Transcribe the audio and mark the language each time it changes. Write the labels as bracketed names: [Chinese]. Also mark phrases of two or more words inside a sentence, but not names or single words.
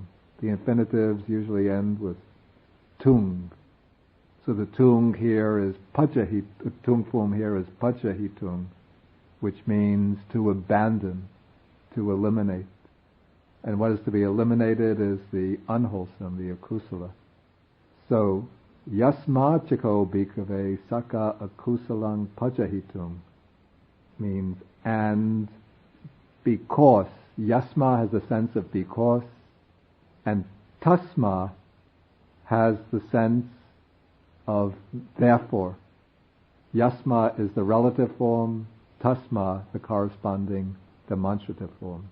[English] The infinitives usually end with tung. So the tung here is pajahit, the tung form here is pajahitung, which means to abandon, to eliminate. And what is to be eliminated is the unwholesome, the akusala. [Pali] So, yasma chako bhikkhave sakka akusalang pajahitung [English] means and because. Yasma has the sense of because, and tasma has the sense of therefore. Yasma is the relative form, tasma the corresponding demonstrative form.